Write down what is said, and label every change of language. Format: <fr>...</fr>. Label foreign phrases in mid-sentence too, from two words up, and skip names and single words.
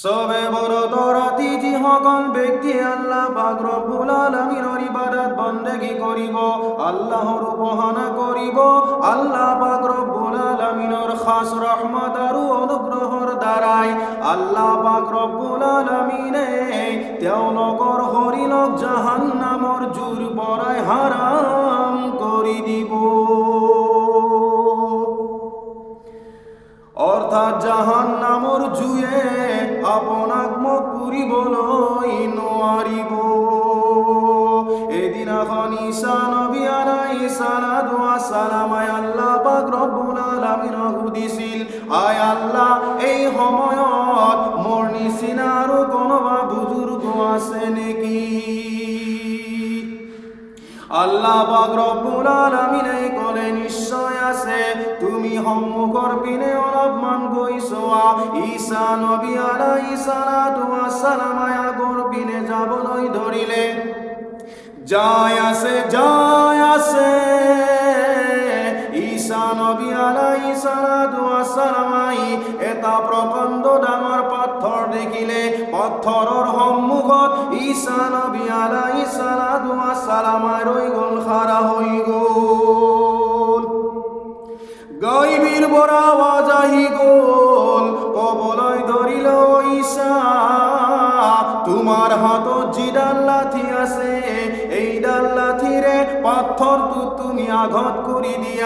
<as>সবে বরত রাতি যিসকল ব্যক্তি আল্লাহ পাক রব্বুল আলামিনৰ ইবাদত বন্দেগী কৰিব, আল্লাহৰ উপাসনা কৰিব, আল্লাহ পাক ৰব্বুল আলামিনৰ খাস ৰহমত আৰু অনুগ্ৰহৰ দ্বাৰাই আল্লাহ পাক ৰব্বুল আলামিনে তেওঁলোকৰ শৰীৰক জাহান্নামৰ জুৰ পৰাই হাৰাম কৰি দিব। অর্থাৎ জাহান্নামৰ জুয়ে আপোনাক মোক পুৰিবলৈ নোৱাৰিব। এদিনাখন ঈসা নবী</as> <ar>عليه الصلاة والسلام</ar> <as>আল্লাহ পাক রব্বুল আলামিনক সুধিছিল, আয় আল্লাহ, এই সময়ত মোৰ নিচিনা আৰু কোনোবা বুজুৰ্গ আছে নেকি? আল্লাহ পাক রব্বুল আলামিনে ক'লে, নিশ্চয় আছে। তুমি সন্মুখৰ পিনে অলপমান গৈ চোৱা। ঈসা নবী</as> <ar>عليه الصلاة والسلام</ar> <as>আগৰ পিনে যাবলৈ ধৰিলে। যায় আছে। ঈসা নবী</as> <ar>عليه الصلاة والسلام</ar> <as>এটা প্ৰকাণ্ড ডাঙৰ পাথৰ দেখিলে। পাথৰৰ সন্মুখত ঈসা নবী</as> <ar>عليه الصلاة والسلام</ar> <as>ৰৈ গ'ল, খাৰা হৈ গ'ল। গায়বীৰ পৰা আৱাজ আহি গ'ল, ক'বলৈ ধৰিল, ঈসা, তোমাৰ হাতত যিডাল লাঠি আছে, এইডাল লাঠিৰে পাথৰটো তুমি আঘাত কৰি দিয়া।</as>